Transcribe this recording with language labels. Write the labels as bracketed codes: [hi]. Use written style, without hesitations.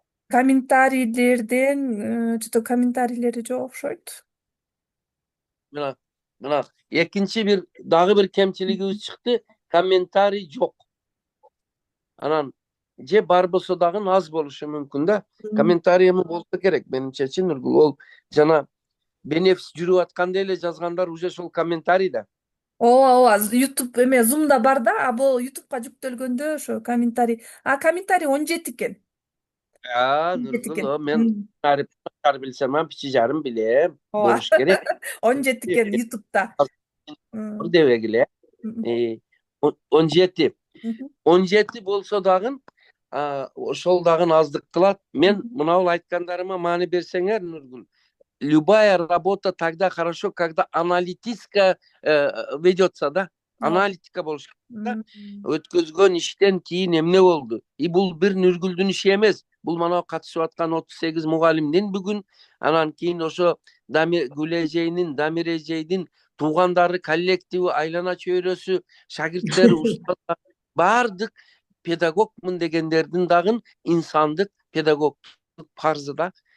[ky] Комментарийлерден жото комментарийлери жок окшойт. Мына экинчи бир дагы бир кемчилигибиз чыкты. Комментарий жок. Анан же бар болсо дагы аз болушу мүмкүн да. Комментарий эми болсо керек менимче, Нургул. Ол жана бенефис жүрүп атканда эле жазгандар уже ошол комментарий да. Ооба, YouTube эме Zoom'да бар да, а бул YouTube'га жүктөлгөндө ошо комментарий. Комментарий 17 экен. Нургул, мен чарып билсем, пичи жарым билем. Болуш керек. 17 экен YouTube'да. Дебегиле. 17. 17 болсо дагы ошол дагы аздык кылат. Мен мынабул айткандарыма маани берсеңер, Нургул. [ru] Любая работа тогда хорошо, когда аналитика ведется, да? [ky] Аналитика болуш керек да. Өткөзгөн иштен кийин эмне болду? Бул бир Нургулдун иши эмес. Бул мана катышып аткан 38 мугалимдин бүгүн, анан кийин ошо Гүл эжейдин, Дамир эжейдин туугандары, коллективи, айлана чөйрөсү, шакирттер, устаздар, бардык педагогмун дегендердин дагы инсандык, педагогдук парзы да.